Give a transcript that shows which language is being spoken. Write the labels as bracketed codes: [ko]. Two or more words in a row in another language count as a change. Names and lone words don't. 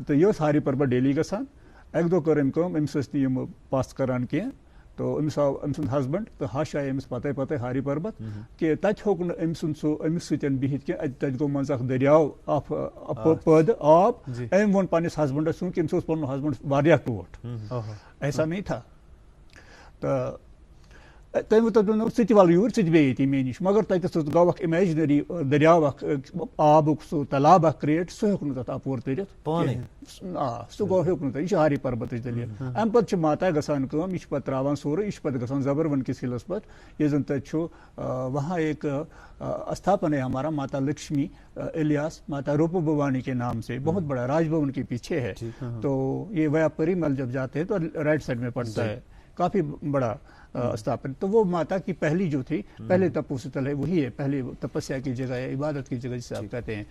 [ks] تہٕ یہِ ٲس ہاری پربت ڈیلی گژھان. اَکہِ دۄہ کٔر أمۍ کٲم, أمِس ٲسۍ نہٕ یِم پَس کران کینٛہہ, تو أمِس آو أمۍ سُنٛد ہسبنٛڈ تہٕ ہش آیہِ أمِس پتے ہاری پربت کہِ تَتہِ ہیوٚک نہٕ أمۍ سُنٛد سُہ أمِس سۭتۍ بِہِتھ کینٛہہ. تَتہِ گوٚو منٛزٕ اکھ دٔریاو پٲدٕ آب. أمۍ ووٚن پننِس ہسبنٛڈس چوٗنٛکہِ أمِس اوس پنُن ہسبنٛڈ واریاہ ٹوٹھ, [hi] ऐसा नहीं था. [ks] تہٕ تٔمۍ دوٚپ ژٕ تہِ وَل یوٗرۍ, ژٕ تہِ بیٚہہ ییٚتی مےٚ نِش. مگر تَتٮ۪تھ گوٚو اکھ اِمیجنری دٔریاو اکھ آبُک سُہ تلاب اکھ کریٹ, سُہ ہیوٚک نہٕ تتھ اپور تٔرِتھ. سُہ گوٚو ہیوٚک نہٕ تتھ. یہِ چھِ ہاری پربتٕچ دٔلیٖل. اَمہِ پتہٕ چھِ ماتا گژھان کٲم, یہِ چھِ پتہٕ تراوان سورُے, یہِ چھِ پتہٕ گژھان زبروَن کِس ہِلس پتہٕ, ییٚتہِ زن تتہِ چھُ [hi] वहाँ एक स्थापन है हमारा माता लक्ष्मी अलियास माता रूप भवानी के नाम से, बहुत बड़ा राज भवन के पीछे है. तो ये वाया परीमहल जब जाते हैं तो [en] right side [hi] में पड़ता है, काफ़ी बड़ा स्थापन. तो वो माता की पहली जो थी, पहले तपोस्थल है, वही है पहली तपस्या की जगह है, इबादत की जगह जिसे आप कहते हैं.